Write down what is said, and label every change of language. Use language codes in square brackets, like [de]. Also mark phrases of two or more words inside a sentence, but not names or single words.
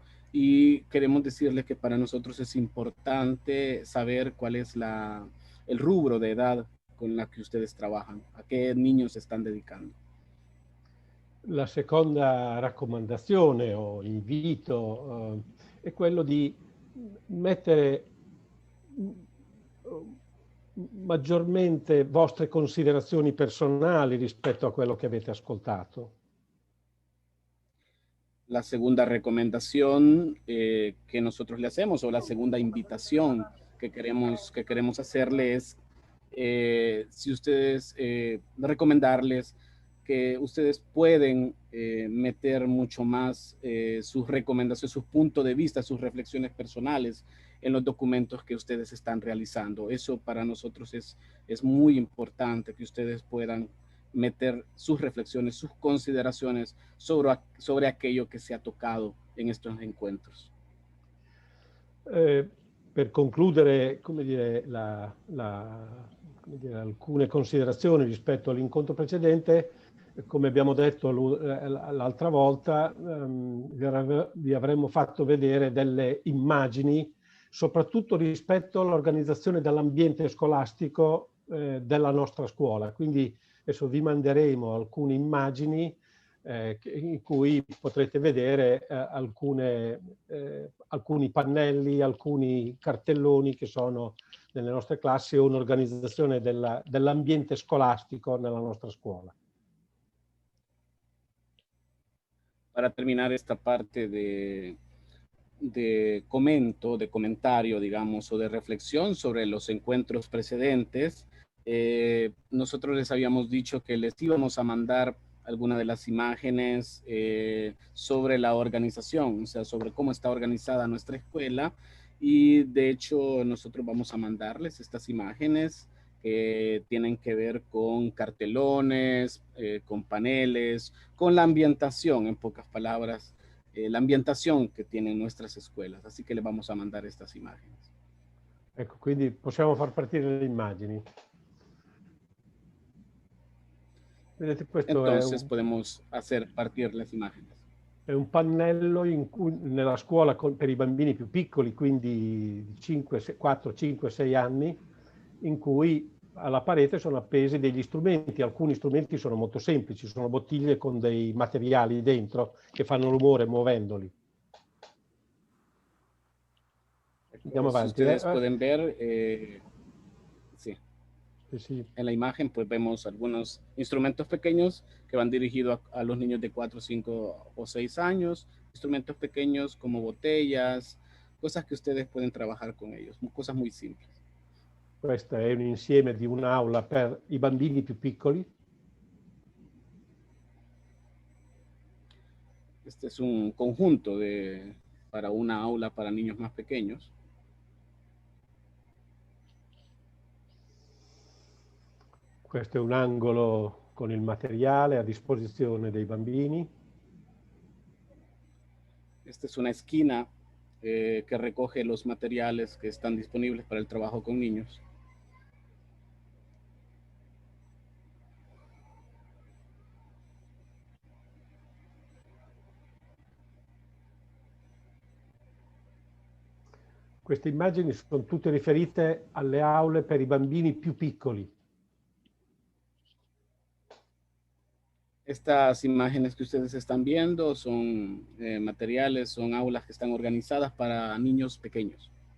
[es] Y queremos decirles que para nosotros es importante saber cuál es el rubro de edad con la que ustedes trabajan, a qué niños se están dedicando. [it] La seconda raccomandazione o invito è quello di mettere maggiormente vostre considerazioni personali rispetto a quello che avete ascoltato. [es] La segunda recomendación que nosotros le hacemos, o la segunda invitación que queremos hacerle es si ustedes, recomendarles que ustedes pueden meter mucho más sus recomendaciones, sus puntos de vista, sus reflexiones personales en los documentos que ustedes están realizando. Eso para nosotros es muy importante, que ustedes puedan meter sus reflexiones, sus consideraciones sobre aquello que se ha tocado en estos encuentros. [it] Per concludere, come dire, alcune considerazioni rispetto all'incontro precedente, come abbiamo detto l'altra volta, vi avremmo fatto vedere delle immagini, soprattutto rispetto all'organizzazione dell'ambiente scolastico della nostra scuola. Quindi adesso vi manderemo alcune immagini in cui potrete vedere alcuni pannelli, alcuni cartelloni che sono nelle nostre classi o un'organizzazione dell'ambiente scolastico nella nostra scuola. [es] Para terminar esta parte de comentario, digamos, o de reflexión sobre los encuentros precedentes, nosotros les habíamos dicho que les íbamos a mandar algunas de las imágenes sobre la organización, o sea, sobre cómo está organizada nuestra escuela, y de hecho nosotros vamos a mandarles estas imágenes que tienen que ver con cartelones, con paneles, con la ambientación, en pocas palabras, la ambientación che tienen nuestras escuelas, así que le vamos a mandar estas imágenes. [it] Ecco, quindi possiamo far partire le immagini. Vedete, questo [es] Entonces podemos hacer partir las imágenes. [it] È un pannello nella scuola per i bambini più piccoli, quindi 4, 5, 6 anni, in cui alla parete sono appesi degli strumenti. Alcuni strumenti sono molto semplici, sono bottiglie con dei materiali dentro che fanno rumore muovendoli. Andiamo avanti. [es] Ustedes pueden ver, sí. Sí. En la imagen pues vemos algunos instrumentos pequeños que van dirigidos a los niños de 4, 5 o 6 años, instrumentos pequeños como botellas, cosas que ustedes pueden trabajar con ellos, cosas muy simples. [it] Questo è un insieme di un'aula per i bambini più piccoli. [es] Este es un conjunto para una aula para niños más pequeños. [it] Questo è un angolo con il materiale a disposizione dei bambini. [es] Esta es una esquina que recoge los materiales que están disponibles para el trabajo con niños. [it] Queste immagini sono tutte riferite alle aule per i bambini più piccoli. [es] Estas imágenes que ustedes están viendo son materiales, son aulas que están organizadas para niños pequeños.